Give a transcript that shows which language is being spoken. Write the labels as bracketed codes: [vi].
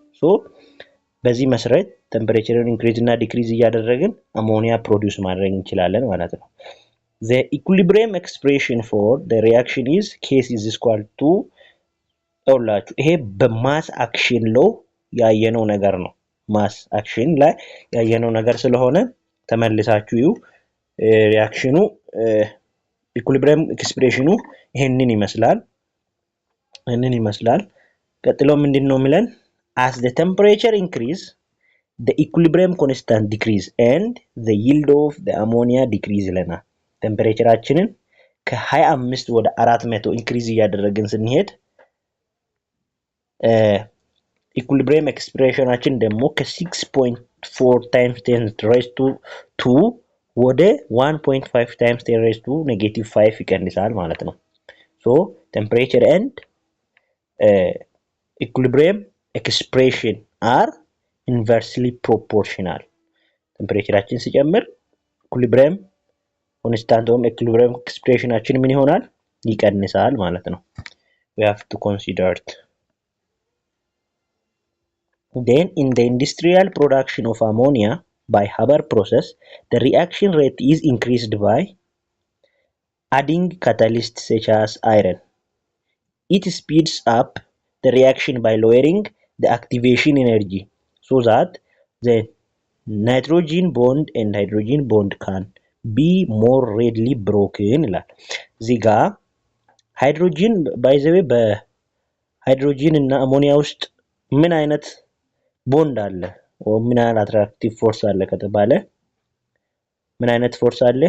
[am] so በዚህ መሰረት ቴምፕሬቸርን ኢንክሪዝ እና ዲክሪዝ እያደረግን አሞኒያ ፕሮዲውስ ማድረግ እንችላለን ማለት ነው። [en] the equilibrium expression for the reaction is K is equal to [am] ይኸውላችሁ ይሄ በማስ አክሽን ሎ ያየነው ነገር ነው። ማስ አክሽን ላይ ያየነው ነገር ስለሆነ ተመልሳችሁ ሪአክሽኑ ኢኩሊብሪየም ኤክስፕሬሽኑ ይሄንን ይመስላል። ቀጥሎ ምንድነው የሚለን? [en] as the temperature increase the equilibrium constant decrease and the yield of the ammonia decrease [am] ይለናል። ቴምፕሬቸራችንን ከ25 ወደ 400 ኢንክሪዝ እያደረግን ስንሄድ ኢኩሊብሪየም ኤክስፕሬሽናችን ደግሞ ከ6.4 times 10 raised to 2 ወደ 1.5 times 10 raised to -5 ይቀንሳል ማለት ነው። [en] so temperature and equilibrium expression are inversely proportional። [am] ቴምፕሬቸራችን ሲጨምር ኢኩሊብሪየም ኮንስታንት ወይም ኢኩሊብሪየም ኤክስፕሬሽናችን ምን ይሆናል? ይቀንሳል ማለት ነው። [en] we have to consider it. Then in the industrial production of ammonia by Haber process the reaction rate is increased by adding catalysts such as iron. It speeds up the reaction by lowering the activation energy so that the nitrogen bond and hydrogen bond can be more readily broken [am] ይላል። እዚህ ጋር ሃይድሮጂን ባይ ዘ ዌይ በሃይድሮጂን እና አሞኒያ ውስጥ ምን አይነት ቦንድ አለ ወይ ምን አይነት አትራክቲቭ ፎርስ አለ ከተባለ ምን አይነት ፎርስ አለ?